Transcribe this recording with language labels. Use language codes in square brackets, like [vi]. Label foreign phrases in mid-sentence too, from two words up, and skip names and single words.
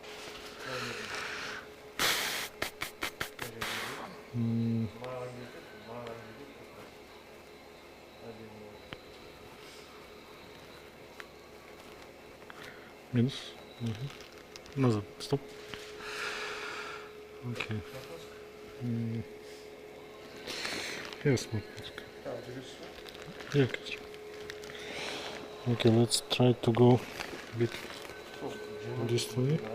[kk] Маған кетеді, маған кетеді. Әдемі болады. [ru] Минус. Назад. Стоп. Окей. [en] Yes, Matmask. Yeah, okay, let's try to go a bit this way.